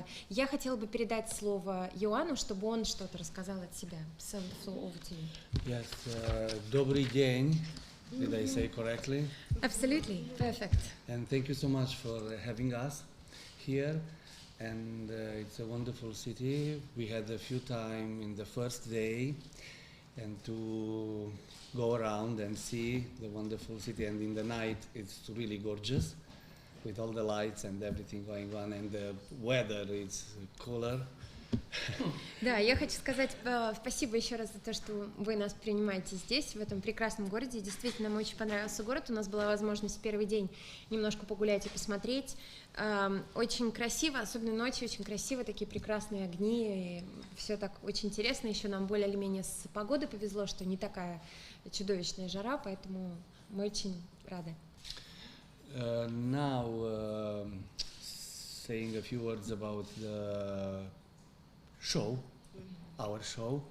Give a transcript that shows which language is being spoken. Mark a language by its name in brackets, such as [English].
[Russian] Я хотела бы передать слово Ioanu, чтобы он что-то рассказал от себя. [English] So the floor over to you. [Russian] Yes, добрый день. [English] Did I say correctly? Absolutely, perfect. And thank you so much for having us here. And it's a wonderful city. We had a few time in the first day and to go around and see the wonderful city, and in the night it's really gorgeous with all the lights and everything going on, and the weather is cooler. [Russian] Да, я хочу сказать спасибо еще раз за то, что вы нас принимаете здесь, в этом прекрасном городе. Действительно, нам очень понравился город. У нас была возможность в первый день немножко погулять и посмотреть. Очень красиво, особенно ночью, очень красиво, такие прекрасные огни. И все так очень интересно. Еще нам более или менее с погодой повезло, что не такая чудовищная жара, поэтому мы очень рады. [English] Now, saying a few words about the show, our show.